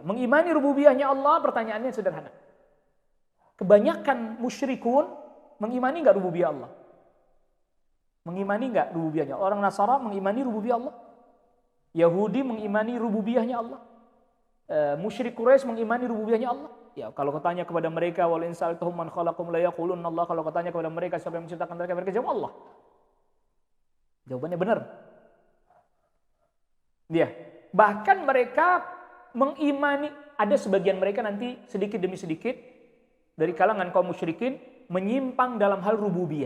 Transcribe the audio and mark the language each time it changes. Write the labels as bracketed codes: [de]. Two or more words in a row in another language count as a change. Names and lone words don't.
[id] Mengimani rububiyahnya Allah, pertanyaannya sederhana. Kebanyakan musyrikun mengimani enggak rububiyah Allah? Mengimani enggak rububiyahnya? Orang Nasara mengimani rububiyah Allah. Yahudi mengimani rububiyahnya Allah. Musyrik Quraisy mengimani rububiyahnya Allah. Ya, kalau katanya kepada mereka [ar] ولئن سألتهم من خلقهم ليقولن الله, [id] kalau katanya kepada mereka siapa yang menciptakan mereka jawab Allah. Jawabannya benar. Dia. Bahkan mereka mengimani, ada sebagian mereka nanti sedikit demi sedikit dari kalangan kaum musyrikin menyimpang dalam hal rububiyah.